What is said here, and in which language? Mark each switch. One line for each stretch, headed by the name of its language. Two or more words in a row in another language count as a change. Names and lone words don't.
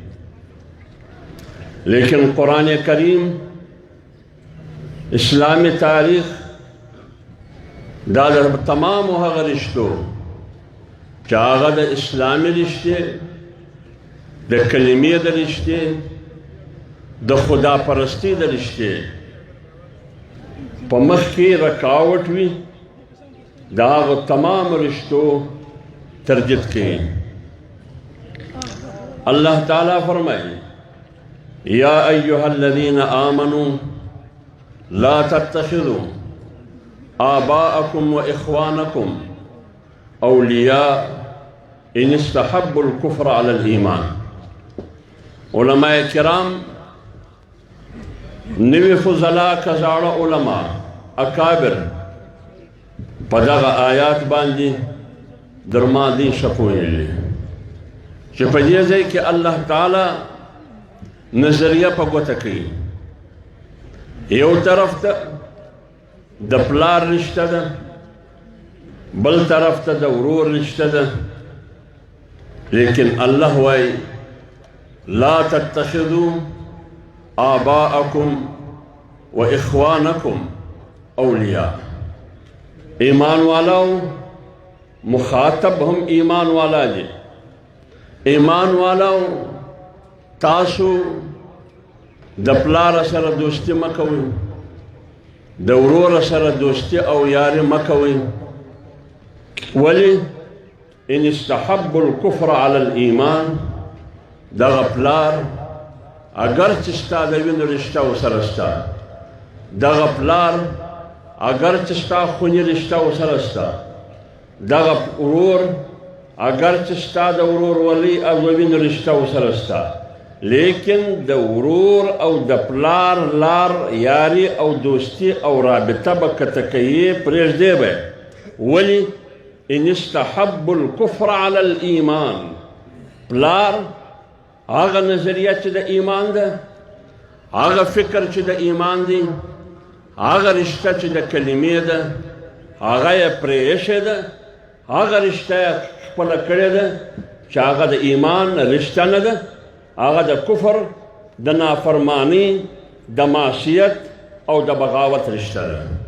Pashto: لیکن قرآن کریم اسلامی تاریخ دا د تمامو هغه رشتو چې هغه د اسلامي رشتې د کلمې د رشتې د خدا پرستی د رشتې په مخ کې رکاوټ وي، دا هغه تمام رشتو ترجیح کوي. الله تعالی فرمایي
Arabic: یا ایها الذین آمنوا لا تتخذوا آباءكم وإخوانكم أولياء إن استحبوا الكفر على الإيمان.
Pashto: علماء کرام نوی فضلاء کزاړه علماء اکابر په دغه آیات باندې درمادي شپویلي چې په دې ځای کې الله تعالی نظریه په ګوته کوي. یو طرف ته د پلار رشته ده، بل طرف ته د ورور رشته ده. لیکن الله وایي
Arabic: لا تتخذوا آباءكم وإخوانكم أولياء.
Pashto: ایمان والاو مخاطب هم ایمان والا دي. ایمان والاو تاسو د پلار سره دوستی مکوئ، د ورور سره دوستی او یاری مکوئ.
Arabic: ولی ان استحبوا الكفر على الایمان،
Pashto: دغه پلار اگر چې ستا د وینو رشته ورسره شته، دغه پلار اگر چې ستا خوني رشته ورسره شته، دغه ورور اگر چې ستا د ورور ولی او وینو رشته ورسره شته، لیکن د ورور او د پلار لار یاری او دوستی او رابطه به کته کوي پرېږدی به.
Arabic: ولی ان استحبوا الكفر على الایمان،
Pashto: پلار هغه نظریه چې د ایمان ده، هغه فکر چې د ایمان دی، هغه رشته چې د کلمې ده، هغه یې پرې ایښې ده، هغه رشته یې خپله کړې ده چې هغه د ایمان رشته نه ده، هغه د کفر، د نافرمانی، د معصیت او د بغاوت رشته ده.